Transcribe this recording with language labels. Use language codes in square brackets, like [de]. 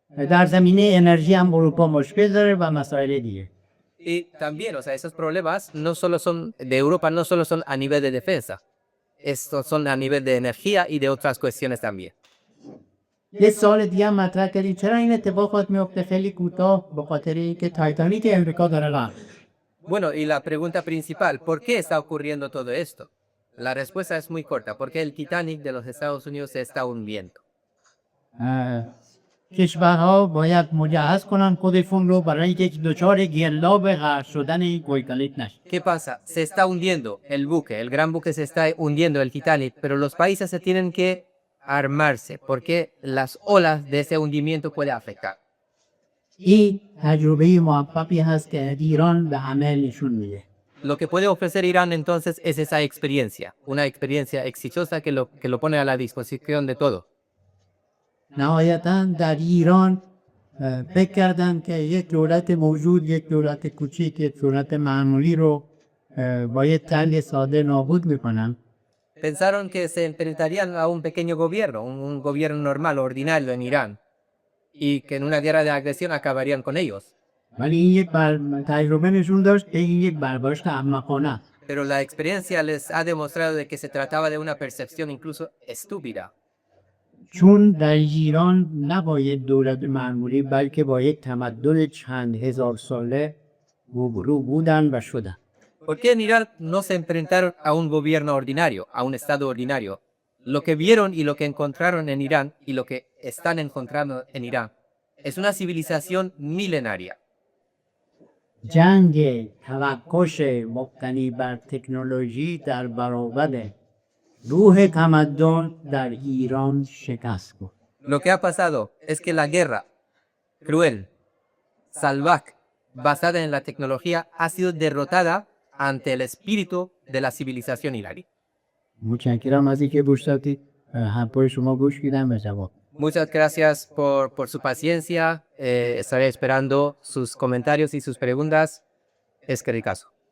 [fa] در زمینه انرژی هم اروپا مشکل داره و مسائل دیگه. [es] Y también, o sea, esos problemas no solo son de Europa, no solo son a nivel de defensa, estos son a nivel de energía y de otras cuestiones también. [fa] یه سوال دیگه هم مطرح کردیم، چرا این اتفاقات میفته خیلی کوتاه؟ به خاطر اینکه تایتانیک امریکا داره رفت. [es] Bueno, y la pregunta principal, ¿por qué está ocurriendo todo esto? La respuesta es muy corta, porque el Titanic de los Estados Unidos se está hundiendo. [fa] کشورها باید مجهز کنن خودشون رو برای اینکه دچار گرداب غرق شدن این تایتانیک نشه. [es] ¿Qué pasa? Se está hundiendo el buque, el gran buque se está hundiendo, el Titanic, pero los países se tienen que armarse, porque las olas de ese hundimiento puede afectar. [fa] این تجربه موفقی هست که ایران به همه نشون میده. [es] Lo que puede ofrecer Irán entonces es esa experiencia, una experiencia exitosa que lo pone a la disposición de todo. [fa] نهایتا در ایران فکر کردن که یک دولت موجود، یک دولت کوچیک، یک دولت معمولی رو با یک طرح ساده نابود میکنن. [es] Pensaron que se enfrentarían a un pequeño gobierno, un gobierno normal, ordinario en Irán, y que en una guerra de agresión acabarían con ellos. [fa] ولی این یک تجربه نشون داشت که این یک برداشت احمقانه است. [es] Pero la experiencia les ha demostrado de que se trataba de una percepción incluso estúpida. [fa] چون در ایران نباید دولت معمولی بلکه با یک تمدن چند هزار ساله روبرو بودن و شدن. [es] Porque en Irán no se enfrentaron a un gobierno ordinario, a un estado ordinario. Lo que vieron y lo que encontraron en Irán y lo que están encontrando en Irán es una civilización milenaria. [fa] جنگ توکش مبتنی بر تکنولوژی در برابر روح تمدن در ایران شکست خورد. [es] Lo que ha pasado es que la guerra cruel, salvaje basada en la tecnología ha sido derrotada ante el espíritu de la civilización iraní. [fa] متشکرم از اینکه گوش دادید. حرفای شما گوش میدم و جواب. [es] Muchas gracias por su paciencia. Estaré esperando sus comentarios y sus preguntas. Es que caso.